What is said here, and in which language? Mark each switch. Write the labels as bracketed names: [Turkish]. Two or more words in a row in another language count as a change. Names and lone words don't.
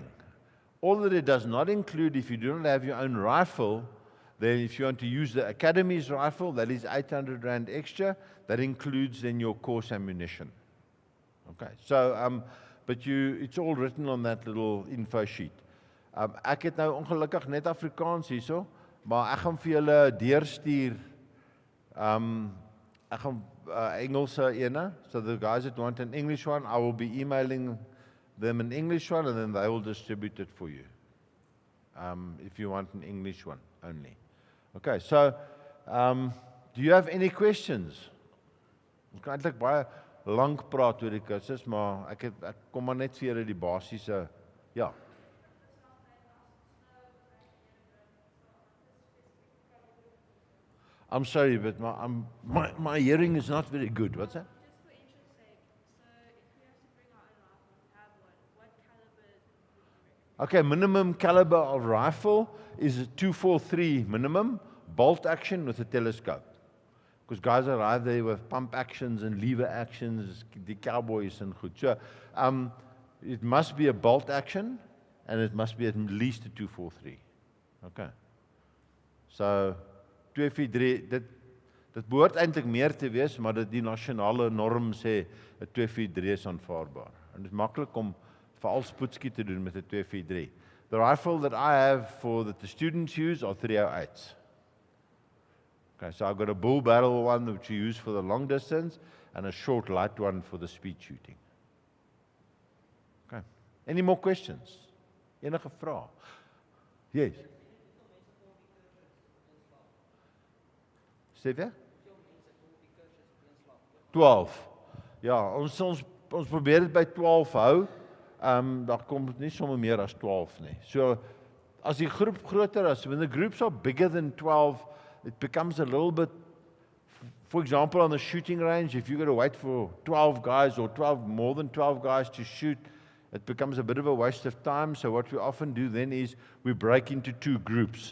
[English] All that it does not include, if you do not have your own rifle, then if you want to use the Academy's rifle, that is 800 Rand extra. That includes then your course ammunition. Okay, so, it's all written on that little info sheet. [Afrikaans] Ek het nou ongelukkig net Afrikaans hierso, maar ek gaan vir julle deurstuur, ek gaan Engelse ene, [English] so the guys that want an English one, I will be emailing them an English one, and then they will distribute it for you, if you want an English one only. Okay, so, do you have any questions? [Afrikaans] Ek kan eintlik baie lank praat oor die kursus, maar ek kom maar net vir julle die basiese, ja. [English] I'm sorry, but my hearing is not very good. What's that? Just for interest's sake, so if we have to bring our own rifle and have one, what caliber would you recommend? Okay, minimum caliber of rifle is a 243 minimum, bolt action with a telescope. Because guys arrive there with pump actions and lever actions, the cowboys and goed. So, it must be a bolt action, and it must be at least a 243. Okay. So, 243, [Afrikaans] dit behoort eintlik meer te wees, maar die nasionale norm sê 'n 243 is aanvaarbaar. En dit is maklik om veral spoedskiet te doen met 'n 243. [English] The rifle that I have that the students use are 308s. Okay, so I've got a bull barrel one which you use for the long distance, and a short light one for the speed shooting. Okay. Any more questions? [Afrikaans] Enige vrae? Yes. Sê weer? 12. Ja, ons probeer dit by 12 hou. Daar kom dit nie sommer meer as 12 nie. So as die groep groter is, [English] when the groups are bigger than 12, it becomes a little bit, for example, on the shooting range, if you've got to wait for 12 guys or more than 12 guys to shoot, it becomes a bit of a waste of time. So what we often do then is we break into 2 groups.